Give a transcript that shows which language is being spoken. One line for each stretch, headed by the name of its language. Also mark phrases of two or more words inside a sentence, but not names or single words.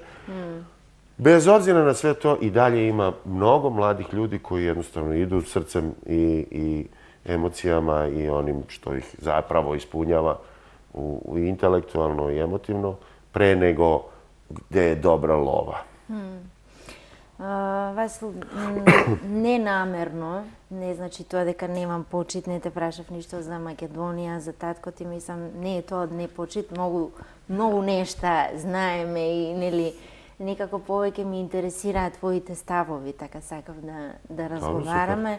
Serbian: Bez obzira na sve to, i dalje ima mnogo mladih ljudi koji jednostavno idu srcem i emocijama i onim što ih zapravo ispunjava i intelektualno i emotivno, pre nego gde je dobra lova.
Macedonian: Васил, ненаmerno, не значи тоа дека немам почит, не те прашав ништо за Македонија, за татко ти, мислам, не е тоа од непочит, многу нешта знаеме и нели некако повеќе ми интересираат твоите ставови, така сакав да разговараме.